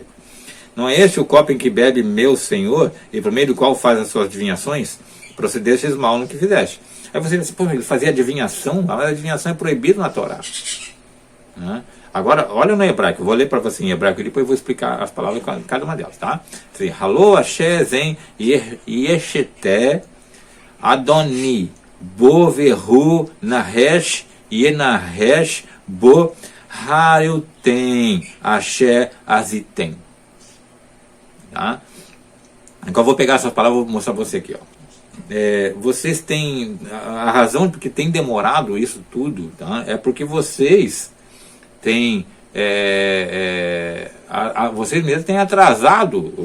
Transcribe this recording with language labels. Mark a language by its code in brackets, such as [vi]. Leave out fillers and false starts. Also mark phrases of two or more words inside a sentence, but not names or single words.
[pt] Não é este o copo em que bebe meu Senhor, e por meio do qual faz as suas adivinhações? Procedestes mal no que fizeste. Aí você diz, ele fazia adivinhação? A adivinhação é proibida na Torá, né? Agora, olha no hebraico, eu vou ler para você em hebraico e depois vou explicar as palavras de cada uma delas, tá? [he] הלוא, אשר, זה, ישתה, אדני, בו, והוא, נחש, ינחש, בו, הרעתם, אשר, עשיתם. [pt] Tá? Então eu vou pegar essas palavras e vou mostrar para você aqui, ó. Vocês têm, a razão porque tem demorado isso tudo, tá? É porque vocês têm, vocês mesmos têm atrasado.